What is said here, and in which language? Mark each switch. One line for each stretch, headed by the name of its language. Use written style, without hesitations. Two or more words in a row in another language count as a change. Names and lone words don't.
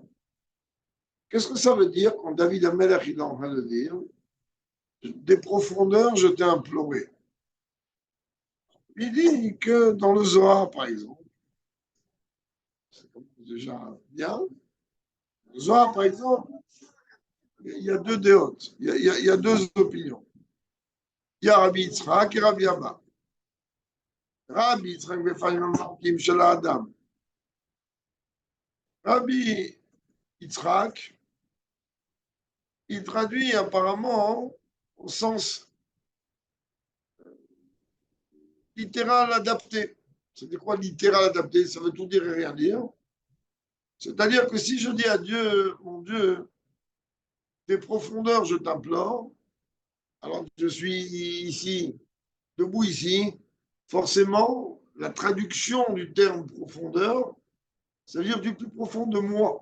French: Qu'est-ce que ça veut dire quand David Amelech il est en train de dire des profondeurs, je t'ai imploré. Il dit que dans le Zohar, par exemple, c'est déjà bien, le Zohar, par exemple, il y a deux déotes, il y a deux opinions. Il y a Rabbi Yitzhak et Rabbi Abba. Rabbi Yitzhak
Hebrew: בפנים המרקים של האדם.
French: Rabbi Yitzhak, il traduit apparemment au sens littéral adapté. C'est quoi littéral adapté? Ça veut tout dire et rien dire. C'est-à-dire que si je dis à Dieu, mon Dieu, tes profondeurs, je t'implore, alors que je suis ici, debout ici, forcément, la traduction du terme profondeur, ça veut dire du plus profond de moi.